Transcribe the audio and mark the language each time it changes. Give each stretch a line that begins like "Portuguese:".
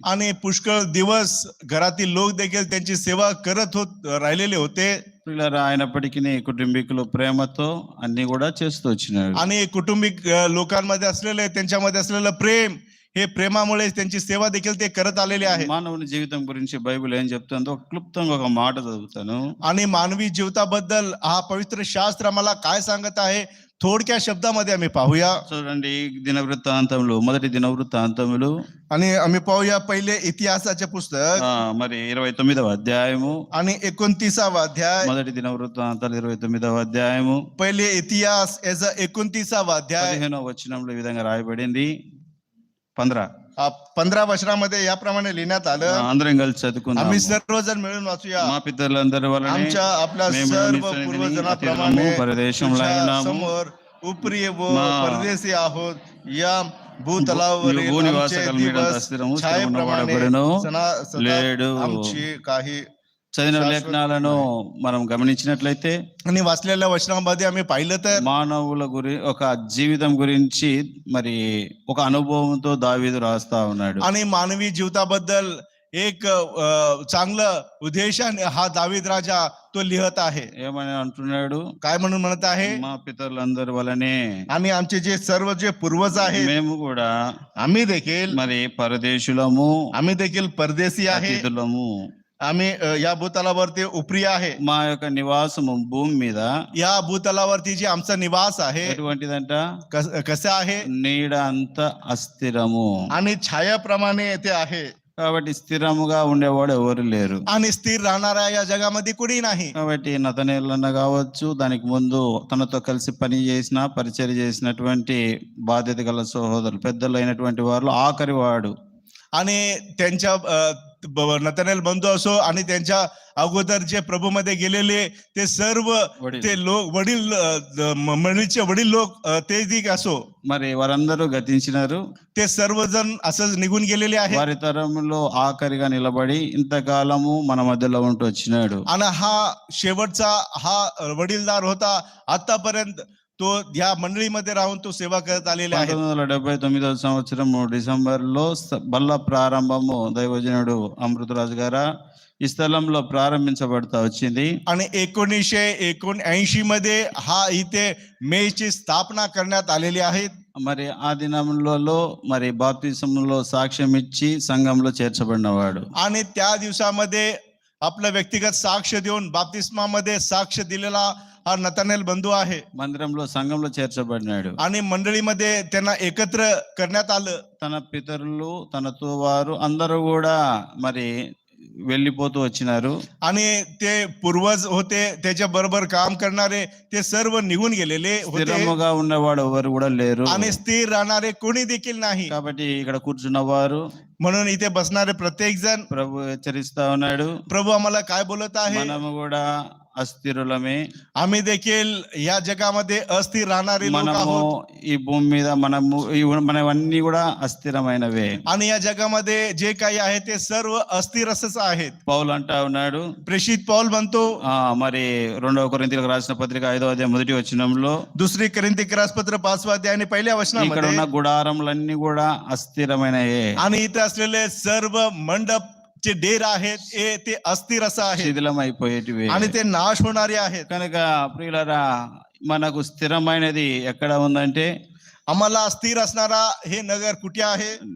Marathi: आणि पुष्कळ दिवस घरातील लोक देखील त्यांची सेवा करत राहिलेले होते.
Telugu: పిల్లలు అయినప్పటికీ కుటుంబీకులు ప్రేమతో అన్ని కూడా చేస్తూ వచ్చినాడు.
Marathi: आणि कुटुंबिक लोकांमध्ये असलेले त्यांच्यामध्ये असलेलं प्रेम, हे प्रेमामुळे त्यांची सेवा देखील ते करत आलेले आहे.
Telugu: మానవుని జీవితం గురించి బైబిల్ ఏం చెప్తుందో క్లుప్తంగా ఒక మాట చదువుతాను.
Marathi: आणि मानवी जीविताबद्दल हा पवित्र शास्त्र आम्हाला काय सांगत आहे थोडक्या शब्दामध्ये आम्ही पाहूया.
Telugu: చూడండి, మొదటి దినవృత్తాంతములు
Marathi: आणि आम्ही पाहूया पहिले इतिहासाचे पुस्तक
Telugu: మరి 29వ అధ్యాయము
Marathi: आणि 29वा अध्याय.
Telugu: మొదటి దినవృత్తాంతాలు 29వ అధ్యాయము
Marathi: पहिले इतिहास याचा 29वा अध्याय
Telugu: 15వ వచనంలో ఈ విధంగా రాయబడింది. 15
Marathi: वचनामध्ये याप्रमाणे लिहिण्यात आलं.
Telugu: అందరం కలిసి చదువుకుందాం.
Marathi: आम्ही सर्वजण मिळून वाचूया.
Telugu: మా పితరులందరి వలన
Marathi: आमच्या आपल्या सर्व पूर्वजनाप्रमाणे तुझ्या समोर उपरी व परदेशी आहोत. या भूतलावरील आमचे दिवस छायेप्रमाणे
Telugu: లేడు.
Marathi: आमची काही
Telugu: చదివిన లేఖనాలను మనం గమనించినట్లయితే
Marathi: आणि वाचलेल्या वचनामध्ये आम्ही पाहिलं तर
Telugu: మానవుల ఒక జీవితం గురించి మరి ఒక అనుభవంతో దావీదు రాస్తా ఉన్నాడు.
Marathi: आणि मानवी जीविताबद्दल एक चांगलं उद्देशाने हा दावीद राजा तो लिहत आहे.
Telugu: ఏమని అంటున్నాడు?
Marathi: काय म्हणून म्हणत आहे?
Telugu: మా పితరులందరి వలనే
Marathi: आणि आमचे जे सर्व जे पूर्वज आहेत
Telugu: మేము కూడా
Marathi: आम्ही देखील
Telugu: మరి పరదేశులము,
Marathi: आम्ही देखील परदेशी आहे.
Telugu: అతిథులము.
Marathi: आम्ही या भूतलावरती उपरी आहे.
Telugu: మా యొక్క నివాసము భూమి మీద
Marathi: या भूतलावरती जे आमचा निवास आहे
Telugu: ఎటువంటిదంట
Marathi: कसं आहे
Telugu: నీడ అంత అస్థిరము.
Marathi: आणि छायाप्रमाणे ते आहे
Telugu: కాబట్టి స్థిరముగా ఉండేవాడు ఎవరు లేరు.
Marathi: आणि स्थिर राहणाऱ्या या जगामध्ये कुणी नाही.
Telugu: కాబట్టి నతనేలన్న కావచ్చు, దానికి ముందు తనతో కలిసి పని చేసిన పరిచర్య చేసినటువంటి బాధ్యత గల సహోదరులు పెద్దలు అయినటువంటి వారు ఆఖరి వాడు.
Marathi: आणि त्यांच्या नतनेल बंधू असो आणि त्यांच्या अगोदर जे प्रभूमध्ये गेलेले ते सर्व वडील. ते लोक वडील मंडळीचे वडील लोक ते दिक असो
Telugu: మరి వారందరూ గతించినారు.
Marathi: ते सर्वजण असं निघून गेलेले आहेत.
Telugu: వారి తరంలో ఆఖరిగా నిలబడి ఇంతకాలము మన మధ్యలో ఉంటూ వచ్చినాడు.
Marathi: आणि हा शेवटचा हा वडीलदार होता. आतापर्यंत तो या मंडळीमध्ये राहून तो सेवा करत आलेला आहे.
Telugu: 1979వ సంవత్సరం డిసెంబర్లో బల్ల ప్రారంభము దైవజనుడు అమృతరాజు గారు ఈ స్థలంలో ప్రారంభించబడతా వచ్చింది.
Marathi: आणि 1979 मध्ये हा इथे मेची स्थापना करण्यात आलेली आहे.
Telugu: మరి ఆ దినములలో మరి బాప్తిసంలో సాక్ష్యం ఇచ్చి సంఘంలో చేర్చబడినవాడు.
Marathi: आणि त्या दिवसामध्ये आपलं व्यक्तिगत साक्ष देऊन बाप्तिस्मामध्ये साक्ष दिलेला हा नतनेल बंधू आहे.
Telugu: మందిరంలో సంఘంలో చేర్చబడినాడు.
Marathi: आणि मंडळीमध्ये त्यांना एकत्र करण्यात आलं.
Telugu: తన పితరులు తనతో వారు అందరూ కూడా మరి వెళ్ళిపోతూ వచ్చినారు.
Marathi: आणि ते पूर्वज होते त्याच्या बरोबर काम करणारे ते सर्व निघून गेलेले होते.
Telugu: స్థిరముగా ఉన్నవాడు ఎవరు కూడా లేరు.
Marathi: आणि स्थिर राहणारे कोणी देखील नाही.
Telugu: కాబట్టి ఇక్కడ కూర్చున్నవారు
Marathi: म्हणून इथे बसणारे प्रत्येक जण
Telugu: ప్రభు హెచ్చరిస్తా ఉన్నాడు,
Marathi: प्रभू आम्हाला काय बोलत आहे.
Telugu: మనము కూడా అస్థిరులమే.
Marathi: आम्ही देखील या जगामध्ये अस्थिर राहणारे लोक
Telugu: మనము
Marathi: आहोत.
Telugu: ఈ భూమి మీద మనవన్నీ కూడా అస్థిరమైనవే.
Marathi: आणि या जगामध्ये जे काही आहे ते सर्व अस्थिर असंच आहेत.
Telugu: పౌలు అంటా ఉన్నాడు,
Marathi: प्रेषित पौल म्हणतो
Telugu: మరి 2వ కొరింథీయులకు రాసిన పత్రిక 5వ అధ్యాయం 1వ వచనంలో
Marathi: दुसरी कोरिंथी पत्र 5 अध्याय आणि पहिल्या
Telugu: ఇక్కడ
Marathi: वचनामध्ये
Telugu: ఉన్న గుడారములన్నీ కూడా అస్థిరమైనయే.
Marathi: आणि इथे असलेले सर्व मंडप जे डेर आहेत ते अस्थिर असं आहे
Telugu: శిథిలం అయిపోయేటివి.
Marathi: आणि ते नाश होणारे आहेत.
Telugu: కనుక ప్రియులారా, మనకు స్థిరమైనది ఎక్కడ ఉందంటే
Marathi: आम्हाला स्थिर असणारा हे नगर कुठे आहे.